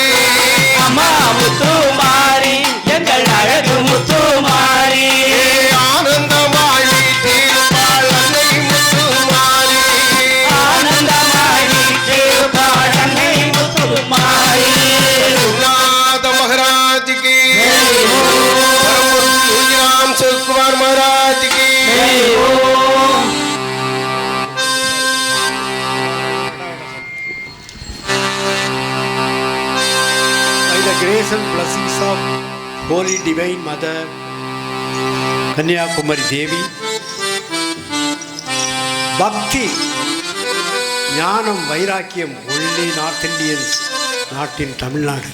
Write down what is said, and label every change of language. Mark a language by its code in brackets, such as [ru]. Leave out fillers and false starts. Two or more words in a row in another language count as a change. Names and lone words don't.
[ta] அம்மா முத்துமாரி எங்கள் அழகு முத்துமாரி ஏ ஆனந்தமாய் வீட்டிருப்பாள் அன்னை முத்துமாரி ஆனந்தமாய் வீட்டிருப்பாள் அன்னை முத்துமாரி [hi] நாத மகாராஜ் की राम सुकुमार महाराज की [en] By the grace and blessings of Holy Divine Mother Kanyakumari Devi, Bhakti, Jnanam, Vairakyam, only North Indians, not in Tamil Nadu.